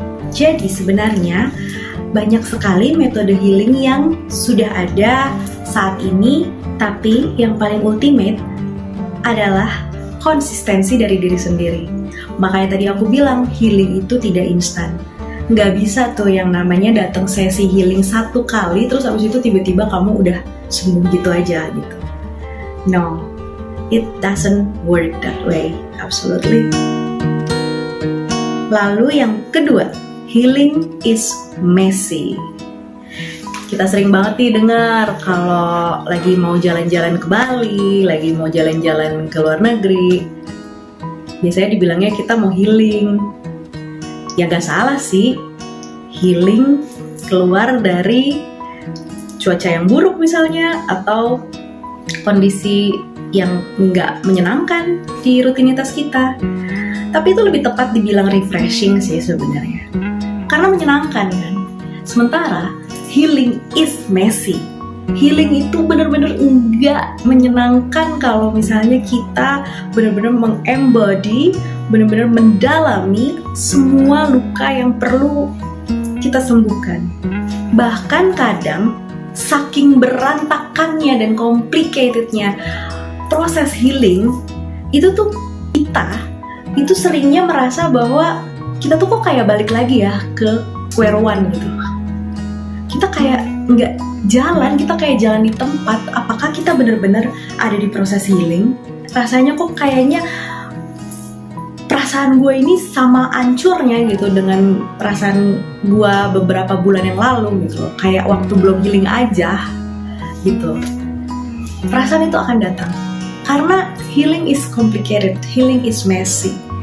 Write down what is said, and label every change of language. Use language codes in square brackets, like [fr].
[id] Jadi sebenarnya banyak sekali metode healing yang sudah ada saat ini, tapi yang paling ultimate adalah konsistensi dari diri sendiri. Makanya tadi aku bilang healing itu tidak instan. Nggak bisa tuh yang namanya datang sesi healing 1 kali terus habis itu tiba-tiba kamu udah sembuh gitu aja gitu. [en] No, it doesn't work that way, absolutely. [id] Lalu yang kedua, [en] healing is messy. [id] Kita sering banget nih dengar kalau lagi mau jalan-jalan ke Bali, lagi mau jalan-jalan ke luar negeri, biasanya dibilangnya kita mau healing. Ya gak salah sih, healing keluar dari cuaca yang buruk misalnya, atau kondisi yang nggak menyenangkan di rutinitas kita. Tapi itu lebih tepat dibilang refreshing sih sebenarnya, karena menyenangkan kan. Sementara [en] healing is messy. [id] Healing itu benar-benar nggak menyenangkan kalau misalnya kita benar-benar mengembody, benar-benar mendalami semua luka yang perlu kita sembuhkan. Bahkan kadang saking berantakannya dan complicatednya proses healing itu tuh kita itu seringnya merasa bahwa kita tuh kok kayak balik lagi ya ke square one gitu. Kita kayak nggak jalan, kita kayak jalan di tempat. Apakah kita benar-benar ada di proses healing? Rasanya kok kayaknya perasaan gue ini sama hancurnya gitu dengan perasaan gue beberapa bulan yang lalu gitu. Kayak waktu belum healing aja gitu. Perasaan itu akan datang. Karena [en] healing is complicated, healing is messy.